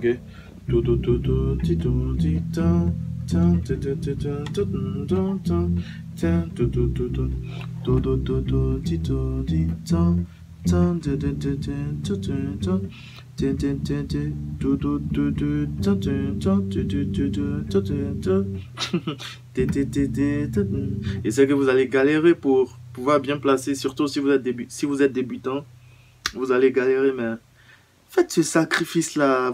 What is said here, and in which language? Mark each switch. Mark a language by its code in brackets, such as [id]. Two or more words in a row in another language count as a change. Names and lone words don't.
[fr] Do do do do ti do ti tan tan tu tu tu tu tu tu tan tan tu tu tu tu do do do do ti do ti tan tan tu tu tu tu tu tu tan tin tin tin tin do do do do tan tan tu tu tu tu tu tu tu. Et c'est que vous allez galérer pour pouvoir bien placer, surtout si vous êtes débutant, vous allez galérer, mais faites ce sacrifice-là.